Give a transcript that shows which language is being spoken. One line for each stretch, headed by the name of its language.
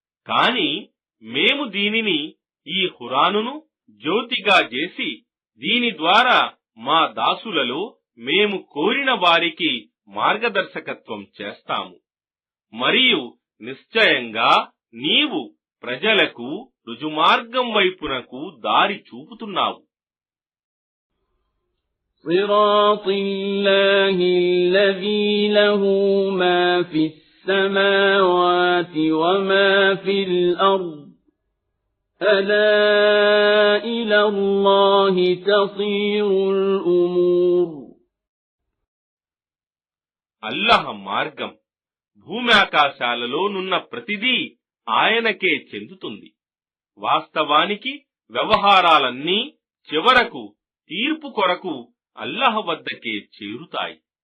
Telugu: కాని మేము దీనిని, ఈ ఖురానును జ్యోతిగా చేసి దీని ద్వారా మా దాసులలో మేము కోరిన వారికి మార్గదర్శకత్వం చేస్తాము. మరియు నిశ్చయంగా నీవు ప్రజలకు రుజుమార్గం వైపునకు దారి చూపుతున్నావు.
Arabic: صراط الله الذي له ما في السماوات وما في الأرض ألا إلى الله تصير الأمور.
Telugu: అల్లాహ్ మార్గం భూమ్యాకాశాలలో నున్న ప్రతిదీ ఆయనకే చెందుతుంది. వాస్తవానికి వ్యవహారాలన్నీ చివరకు తీర్పు కొరకు అల్లాహ్ వద్దకే చేరుతాయి.